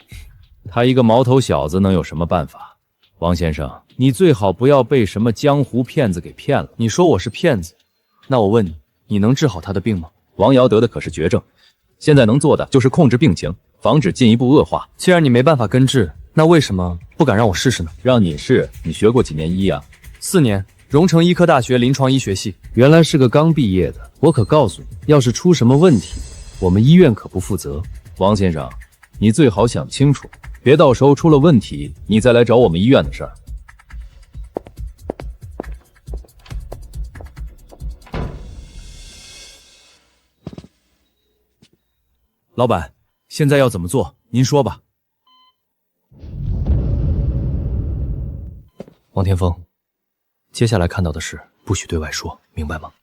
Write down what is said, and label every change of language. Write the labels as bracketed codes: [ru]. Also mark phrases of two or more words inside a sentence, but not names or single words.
[zh] 他一个毛头小子能有什么办法？王先生，你最好不要被什么江湖骗子给骗了。你说我是骗子，那我问你，你能治好他的病吗？王瑶得的可是绝症，现在能做的就是控制病情，防止进一步恶化。既然你没办法根治，那为什么不敢让我試試呢？讓你試，你學過幾年醫啊？4年，榮成醫科大學臨床醫學系。原來是個剛畢業的。我可告訴你，要是出什麼問題，我們醫院可不負責。王先生，你最好想清楚，別到時候出了問題，你再來找我們醫院的事兒。老板，現在要怎麼做？您說吧。王天風，接下來看到的事不許對外說，明白嗎？